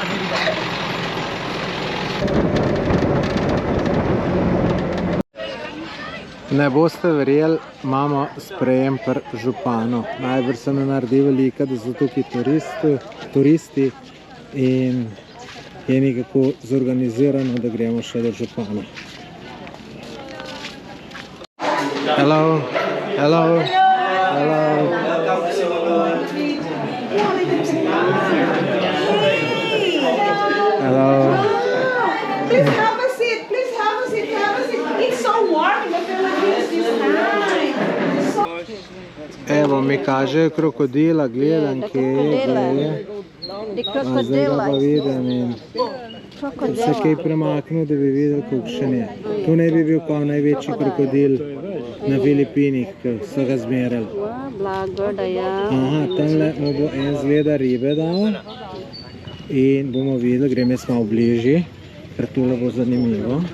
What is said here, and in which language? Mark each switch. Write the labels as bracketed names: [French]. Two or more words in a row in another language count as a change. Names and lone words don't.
[Slovenian] Ne boste verjeli, imamo sprejem pri županu. Najbrž se ne naredi velika, da so tukaj turisti in je nekako zorganizirano, da gremo še do župana. [English] Hello, hello, hello. Hello. Please have a seat, please have a seat, have a seat. It's so warm in the Philippines this time. [Slovenian] Evo, mi kažejo krokodila, gledam, kje je. Zdaj ga pa vidim in se kaj premaknil, da bi videl, kakšen je. Tu ne bi bil kao največji krokodil na Filipinih, ki so ga zmerali. Aha, tamle mu bo en zgleda ribe dal in bomo videli, grem jaz malo bližji, ker tole bo zanimivo.